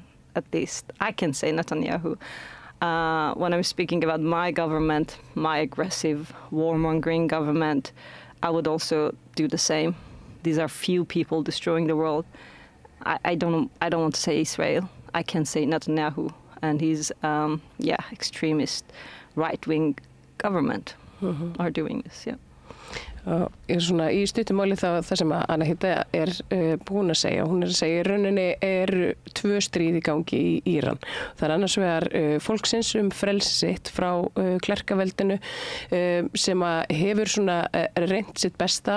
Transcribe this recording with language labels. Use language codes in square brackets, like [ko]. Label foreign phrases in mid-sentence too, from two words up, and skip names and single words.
[en] At least I can say Netanyahu. When I'm speaking about my government, my aggressive, warmongering government, I would also do the same. These are few people destroying the world. I don't want to say Israel. I can say Netanyahu and his extremist right-wing government are doing this. [is] Svona í stuttumáli það sem Anahita búin að segja. Hún að segja í rauninni tvö stríð í gangi í Íran. Það annars vegar fólksins frelsi sitt frá klerkaveldinu sem hefur svona reynt sitt besta